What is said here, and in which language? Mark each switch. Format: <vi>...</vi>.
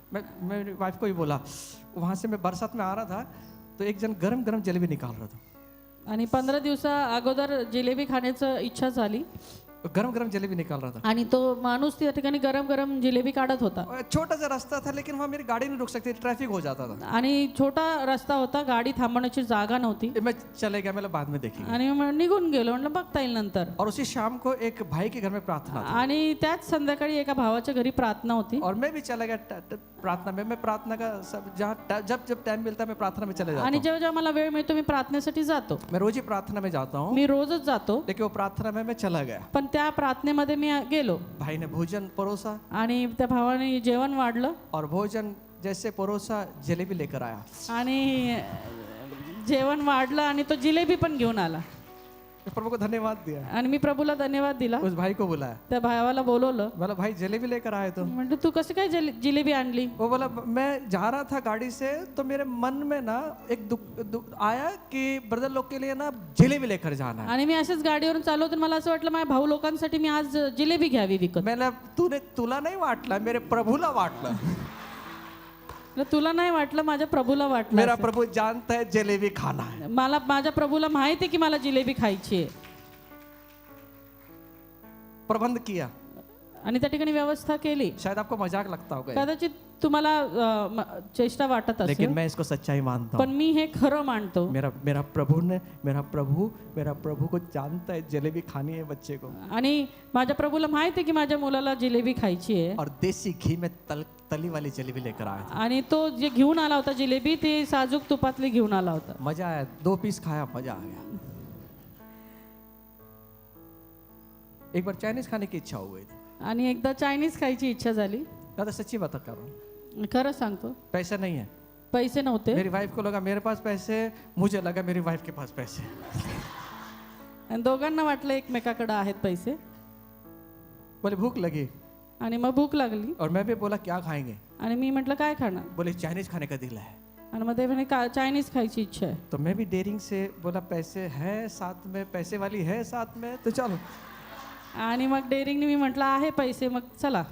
<hi>मैं मेरी वाइफ को ही बोला, वहां से मैं बरसात में आ रहा था तो एक जन गरम गरम जलेबी निकाल रहा था.</hi> <mr>आणि 15 दिवसा अगोदर जिलेबी खाण्याचं इच्छा झाली</mr> <hi>गरम गरम जलेबी निकाल रहा था.</hi> <mr>आणि तो माणूस त्या ठिकाणी गरम गरम जिलेबी काढत होता.</mr> <hi>छोटा सा रास्ता था लेकिन वहाँ मेरी गाड़ी नहीं रुक सकती, ट्रैफिक हो जाता था.</hi> <mr>आणि छोटा रस्ता होता, गाडी थांबण्याची जागा नव्हती.</mr> <hi>मैं चले गया, मैं बाद में देखेंगे.</hi> <mr>आणि मग निघून गेलो, म्हटलं बघता येईल नंतर.</mr> <hi>और उसी शाम को एक भाई के घर में प्रार्थना थी.</hi> <mr>आणि त्याच संध्याकाळी एका भावाच्या घरी प्रार्थना होती.</mr> <hi>और मैं भी चला गया प्रार्थना में. मैं प्रार्थना का सब जहाँ जब जब टाइम मिलता है मैं प्रार्थना में चले जाता</hi> <mr>आणि</mr> <hi>हूँ.</hi> <mr>जेव्हा जेव्हा मला वेळ मिळतो मी प्रार्थनेसाठी जातो.</mr> <hi>मैं रोज ही प्रार्थना में जाता हूँ,</hi> <mr>मी रोजच जातो.</mr> <hi>लेकिन वो प्रार्थना में मैं चला गया.</hi> <mr>पण त्या प्रार्थनेमध्ये मी गेलो</mr> <hi>भाई ने भोजन परोसा</hi> <mr>आणि त्या भावाने जेवण वाढलं</mr> <hi>और भोजन जैसे परोसा जलेबी लेकर आया.</hi> <mr>आणि जेवण वाढलं आणि तो जिलेबी पण घेऊन आला.</mr> <hi>प्रभु को धन्यवाद दिया,</hi> <mr>आणि मी प्रभूला धन्यवाद दिला.</mr> <hi>उस भाई को बुलाया,</hi> <mr>त्या भावाला बोलवलं.</mr> <hi>बोला भाई जलेबी लेकर आए तो.</hi> <mr>म्हणजे तू कसं काय जिलेबी आणली?</mr> <hi>वो बोला मैं जा रहा था गाड़ी से तो मेरे मन में ना एक आया कि ब्रदर लोग के लिए ना जलेबी लेकर जाना है.</hi> <mr>आणि मी अशाच गाडीवरून चाललो तर मला असं वाटलं माझ्या भाऊ लोकांसाठी मी आज जिलेबी घ्यावी विकत. मैंने तुला नाही वाटला, मेरे प्रभुला वाटला. तुला नाही वाटलं, माझ्या प्रभूला वाटलं.</mr> <hi>मेरा प्रभु जानता है जलेबी खाना है.</hi> <mr>मला माझ्या प्रभूला माहिती आहे की मला जिलेबी खायची आहे.</mr> <hi>प्रबंध किया.</hi> <mr>आणि त्या ठिकाणी व्यवस्था केली.</mr> <hi>शायद आपको मजाक लगता होगा,</hi> <mr>कदाचित तुम्हाला चेष्टा वाटत</mr> <hi>लेकिन</hi> <mr>असेल,</mr> <hi>मैं इसको सच्चाई मानता</hi> <mr>पण</mr> <hi>हूँ.</hi> <mr>मी हे खरं मानतो.</mr> <hi>मेरा प्रभु को जानता है जलेबी खानी है बच्चे को,</hi> <mr>आणि माझ्या प्रभूला माहिती आहे की माझ्या मुलाला जिलेबी खायची आहे.</mr> <hi>और देसी घी में तली वाली जलेबी लेकर आया था.</hi> <mr>आणि तो जे घेऊन आला होता जिलेबी, ते साजूक तुपातली घेऊन आला होता.</mr> <hi>मजा आया, 2 पीस खाया, मजा आ गया. एक बार चाइनीज खाने की इच्छा हो गई थी.</hi> <mr>आणि एकदा चायनीज खायची इच्छा झाली.</mr> <hi>दादा सच्ची बात कर रहा हूँ,</hi> <mr>खरं सांगतो,</mr> <hi>पैसे नहीं है.</hi> <mr>पैसे नव्हते.</mr> <hi>मेरी वाइफ को लगा मेरे पास पैसे, मुझे लगा मेरी वाइफ के पास पैसे.</hi> <mr>आणि दोघांना वाटलं एकमेकाकडे आहेत पैसे.</mr> <hi>बोले भूख लगी,</hi> <mr>आणि मग भूक लागली.</mr> <hi>और मैं भी बोला क्या खाएंगे.</hi> <mr>आणि मी म्हटलं काय खाणार.</mr> <hi>बोले चाइनीज खाने का दिल है.</hi> <mr>आणि मग ते म्हणे चायनीज खायची इच्छा आहे.</mr> <hi>तो मैं भी डेयरिंग से बोला पैसे है साथ में, पैसे वाली है साथ में, तो चलो.</hi> <mr>आणि मग डेअरिंगने मी म्हटलं आहे पैसे, मग चला.</mr>